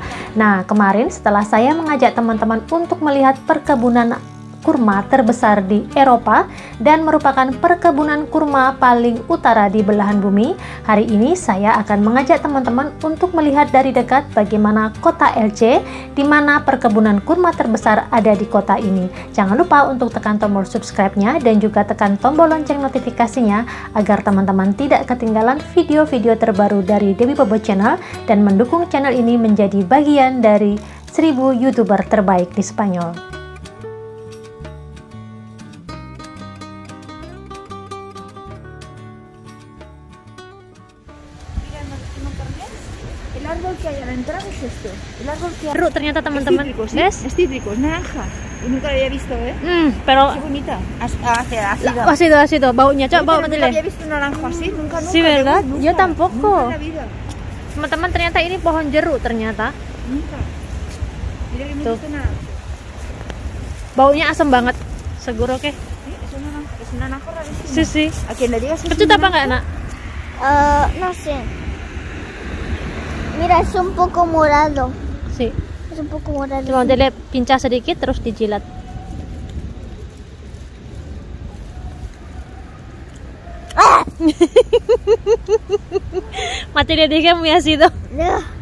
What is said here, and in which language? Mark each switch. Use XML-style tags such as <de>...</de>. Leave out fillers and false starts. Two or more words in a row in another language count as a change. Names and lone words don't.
<id>Nah, kemarin setelah saya mengajak teman-teman untuk melihat perkebunan kurma terbesar di Eropa dan merupakan perkebunan kurma paling utara di belahan bumi, hari ini saya akan mengajak teman-teman untuk melihat dari dekat bagaimana kota Elche, di mana perkebunan kurma terbesar ada di kota ini. Jangan lupa untuk tekan tombol subscribe-nya dan juga tekan tombol lonceng notifikasinya agar teman-teman tidak ketinggalan video-video terbaru dari Dewi Pobo Channel dan mendukung channel ini menjadi bagian dari 1000 YouTuber terbaik di Spanyol.</id> <es>El árbol que hay a la entrada es este. El árbol que hay...</es> <id>Seru ternyata teman-teman,</id> <es>¿ves? Es cítrico, es naranja. Y nunca lo había visto, ¿eh? Pero Qué bonita. Ácido. ácido,</es> <id>baunya coba</id> <es>Nunca había visto un naranjo así, nunca. Sí, ¿verdad? Nunca, Yo tampoco. Nunca en la vida.</es> <id>Teman-teman, ternyata ini pohon jeruk ternyata.</id> <es>Nunca. Mira que me</es> <id>Tuh.</id> <es>gusta nada.</es> <id>Baunya asam banget.</id> <es>Seguro ke? Sí, es un naranjo rarísimo. Sí, sí. A quien le digas es</es> <id>Kecut</id> <es>un</es> <id>apa enggak, Nak?</id> <es>No sé. Mira, es un poco morado. Sí. Es un poco morado.</es> <id>Coba dilihat, pincah sedikit terus dijilat.</id> <es>Mati dia dije muy ácido. No.</es>